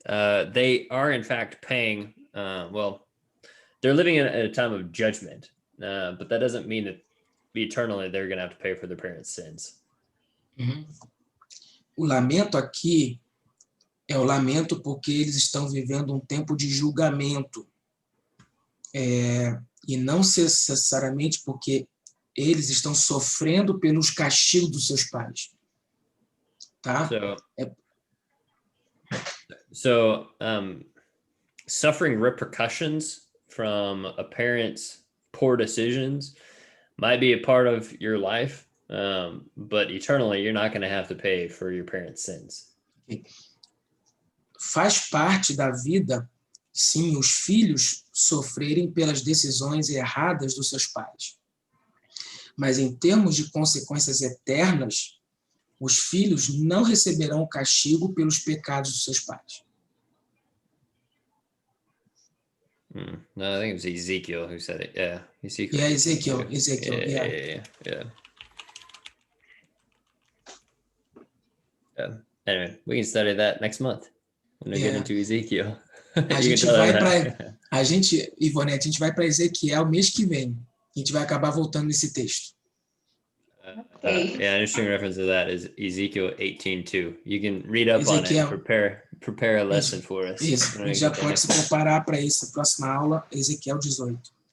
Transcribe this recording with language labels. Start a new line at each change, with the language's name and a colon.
English: They are in fact paying. Well, they're living in a time of judgment, but that doesn't mean that eternally they're going to have to pay for their parents' sins. Uhum.
Portuguese: O lamento aqui é o lamento porque eles estão vivendo um tempo de julgamento. E não necessariamente porque eles estão sofrendo pelos castigos dos seus pais. Tá?
English: So suffering repercussions from a parent's poor decisions might be a part of your life, but eternally you're not going to have to pay for your parents' sins.
Portuguese: Faz parte da vida, sim, os filhos sofrerem pelas decisões erradas dos seus pais. Mas em termos de consequências eternas, os filhos não receberão o castigo pelos pecados dos seus pais.
English: No, I think it was Ezekiel who said it. Yeah, Ezekiel. Yeah, Ezekiel. Yeah. Anyway, we can study that next month when we get into Ezekiel.
Portuguese: A gente, Ivonete, a gente vai para Ezequiel mês que vem. A gente vai acabar voltando nesse texto.
English: Yeah, an interesting reference to that is Ezekiel 18:2. You can read up on it and prepare a lesson for us.
Portuguese: Isso, a gente já pode se preparar para essa próxima aula, Ezequiel 18.